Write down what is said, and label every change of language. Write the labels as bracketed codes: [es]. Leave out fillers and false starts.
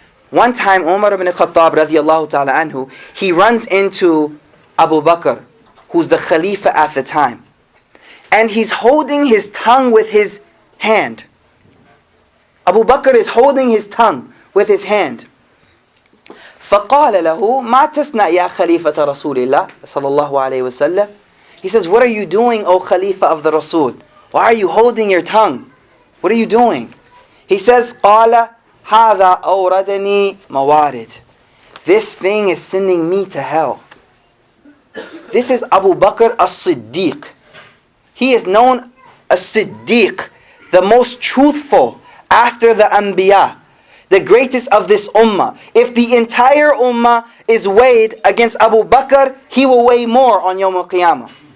[en] One time, Umar ibn Khattab radiyallahu ta'ala anhu, he runs into Abu Bakr, who's the Khalifa at the time. And he's holding his tongue with his hand. Abu Bakr is holding his tongue with his hand. [ar] فقال له ما تصنع يا خليفة رسول الله صلى الله عليه وسلم. [en] He says, what are you doing, O Khalifa of the Rasul? Why are you holding your tongue? What are you doing? He says, [ar] قال هذا أوردني موارد. [en] This thing is sending me to hell. This is Abu Bakr as-Siddiq. He is known as Siddiq, the most truthful after the Anbiya, the greatest of this ummah. If the entire ummah is weighed against Abu Bakr, he will weigh more on Yawm al-Qiyamah.